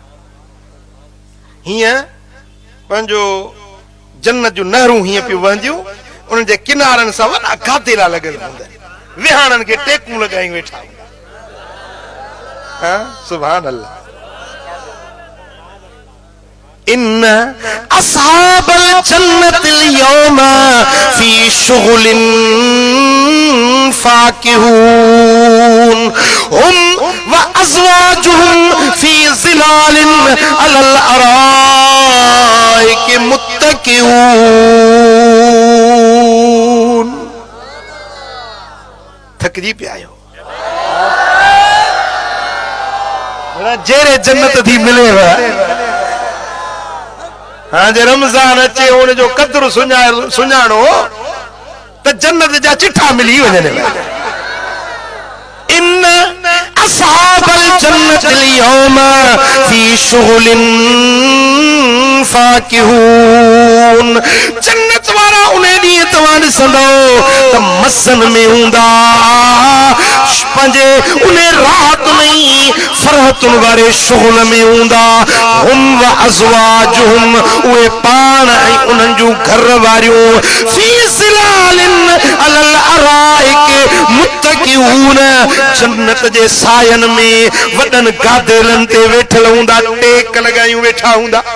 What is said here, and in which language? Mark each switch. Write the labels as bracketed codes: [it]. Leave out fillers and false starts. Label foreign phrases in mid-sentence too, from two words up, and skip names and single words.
[sd] हीअं पंहिंजो जन्नत जूं नहरूं हीअं पियूं वहंदियूं उन्हनि जे किनारनि सां वॾा गादेला लॻल हूंदा विहाणनि खे टेकूं लॻाई वेठा [ar] ها سبحان الله إن أصحاب الجنة اليوم في شغل فاكهون هم وأزواجهم في ظلال على الأرائك متكئون [sd] थकजी पिया आहियो जेरे जन्नत थी मिले हाँ जे रमजान अचे उन जो कदर सुञाणो तो जन्नत जा चिठा मिली वजने [ar] إن أصحاب الجنة اليوم في شغل فاكهون [sd] जन्नत वारा उन्हें ॾींहं तव्हां ॾिसंदो त मसन में हूंदा पंहिंजे उन रात में फरहतुन वारे शुगल में हूंदा [ar] هم وأزواجهم [sd] उहे पाण ऐं उन्हनि जूं घर वारियूं [ar] في ظلال على الأرائك متكئون [sd] जन्नत जे सायन में वॾनि गादेलनि ते वेठल हूंदा टेक लॻायूं वेठा हूंदा